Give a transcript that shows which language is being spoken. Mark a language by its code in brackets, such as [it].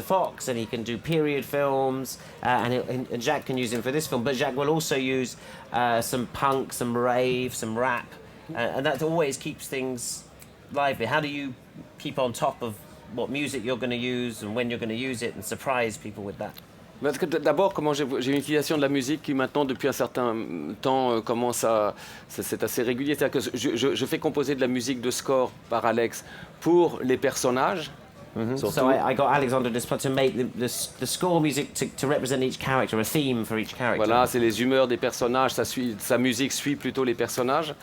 [en] Fox, and he can do period films, and Jacques can use him for this film. But Jacques will also use some punk, some rave, some rap, and that always keeps things lively. How do you keep on top of what music you're going to use and when you're going to use it, and surprise people with that? [fr] Parce que d'abord, j'ai une utilisation de la musique qui maintenant, depuis un certain temps, commence à... C'est assez régulier. C'est-à-dire que je fais composer de la musique de score par Alex pour les personnages. [en] So I got Alexander Desplat to make the score music to represent each character, a theme for each character. [fr] Voilà, c'est les humeurs des personnages, sa musique suit plutôt les personnages.